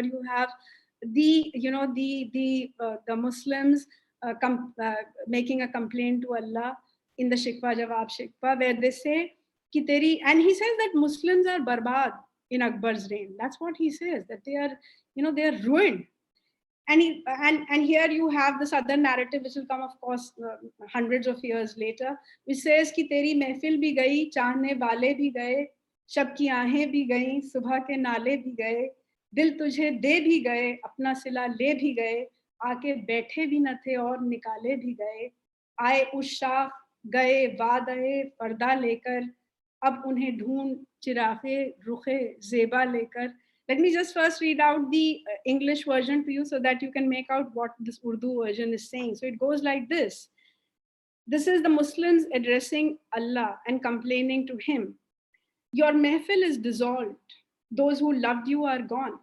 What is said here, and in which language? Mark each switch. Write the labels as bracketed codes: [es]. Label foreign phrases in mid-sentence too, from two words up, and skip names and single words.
[en] You have the Muslims making a complaint to Allah in the Shikwa Jawab Shikwa, where they say [ur] کہ تیری, [en] and he says that Muslims are barbad in Akbar's reign. That's what he says, that they are, they are ruined. And here you have this other narrative, which will come, of course, hundreds of years later, which says [ur] کہ تیری محفل بھی گئی، چاہنے والے بھی گئے، شب کی آہیں بھی گئیں، صبح کے نالے بھی گئے، دل تجھے دے بھی گئے، اپنا صلہ لے بھی گئے، آ کے بیٹھے بھی نہ تھے اور نکالے بھی گئے، آئے اس شاہ گئے وعدۂ پردہ لے کر, اب انہیں ڈھونڈ چراغِ رخِ زیبا لے کر. [en] Let me just first read out the English version to you so that you can make out what this Urdu version is saying. So it goes like this. This is the Muslims addressing Allah and complaining to him. Your mehfil is dissolved. Those who loved you are gone.